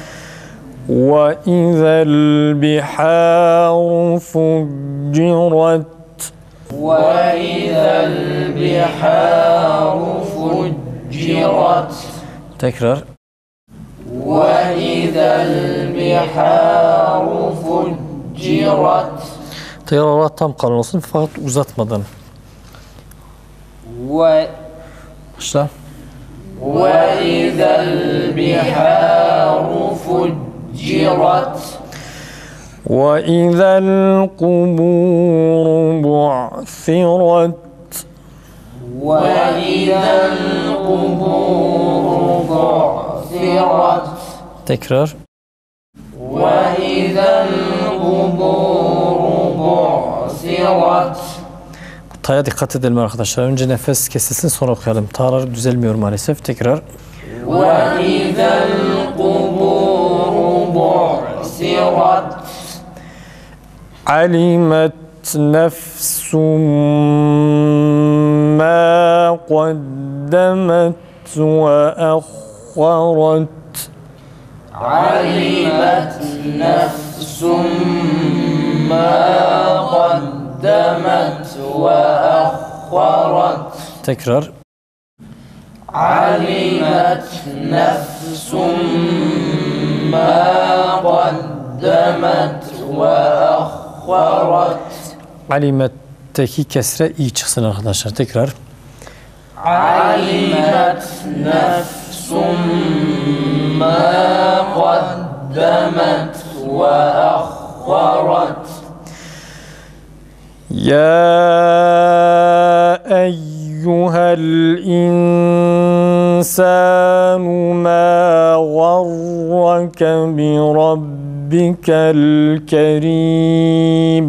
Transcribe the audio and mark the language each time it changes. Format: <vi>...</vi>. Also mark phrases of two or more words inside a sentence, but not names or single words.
<ar>وإذا البحار فجرت. وإذا البحار فجرت.</ar> <tr>Tekrar.</tr> <ar>وإذا البحار فجرت.</ar> <tr>Tekrar tam kalın olsun fakat uzatmadan. Başla.</tr> <ar>وإذا البحار فجرت. وإذا القبور بعثرت. وإذا القبور بعثرت.</ar> <tr>Tekrar.</tr> <ar>وإذا القبور بعثرت.</ar> <tr>Ta'ya dikkat edelim arkadaşlar. Önce nefes kesilsin sonra okuyalım. Ta'lar düzelmiyor maalesef. Tekrar.</tr> <ar>وإذا القبور بعثرت. علمت نفس ما قدمت وأخرت. علمت نفس ما قدمت وأخرت.</ar> <tr>Tekrar.</tr> <ar>علمت نفس ما قدمت وأخرت.</ar> <tr>Alimet'teki kesre iyi çıksın arkadaşlar. Tekrar.</tr> <ar>علمت نفس ما قدمت وأخرت. يا أيها الإنسان ما غرك بربك الكريم.</ar>